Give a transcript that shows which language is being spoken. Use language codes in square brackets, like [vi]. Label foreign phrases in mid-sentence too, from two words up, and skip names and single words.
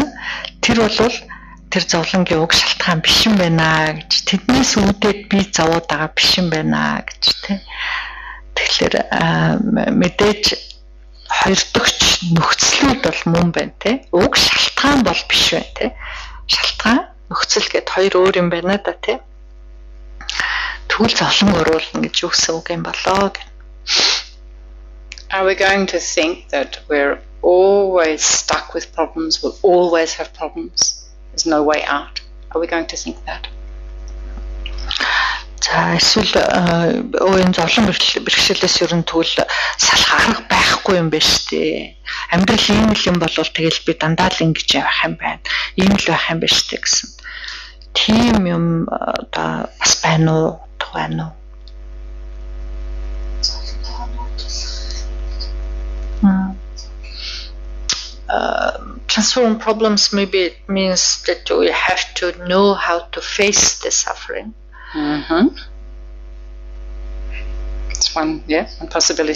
[mn] тэр бол тэр зовлонгийн уг шалтгаан биш юм байна гэж тэднээс үүдээд би зовоод байгаа биш юм байна гэж те тэгэхээр мэдээж хоёр дахь нөхцлүүд бол мөн байна те уг шалтгаан бол биш байна те шалтгаан нөхцөл гэд хоёр өөр юм байна да те тэгвэл зовлон урвуулна гэж юу гэсэн үг юм болоо гэх. [en] Are we going to think that we're always stuck with problems, we'll always have problems, there's no way out? Are we going to think that? [mn] За эсвэл энэ зовлон бэрхшээлээс ерөн тэгвэл салах арга байхгүй юм байна шүү дээ. Амьдрал ийм л юм болвол тэгэл би дандаа л ингэж явах юм байна. Ийм л байх юм байна шүү дээ гэсэн. Тийм юм одоо бас байна уу? Байна уу? [en] Transform problems maybe it means that we have to know how to face the suffering. It's one possibility.